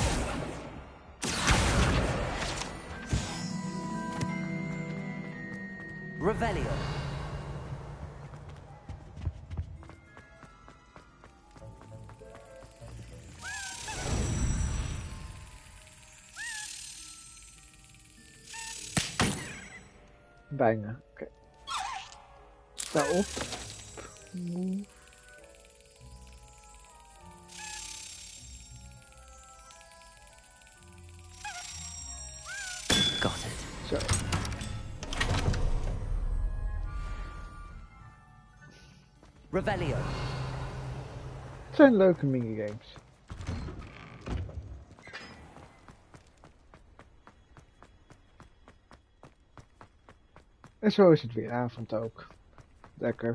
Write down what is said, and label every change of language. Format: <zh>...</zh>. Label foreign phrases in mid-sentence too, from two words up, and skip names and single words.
<nl>Revelio. Bijna, oké. Sta op. Move.</nl> <en>Got it.</en> <nl>Zo. Revelio. Het zijn leuke minigames. En zo is het weer avond ook. Lekker.</nl>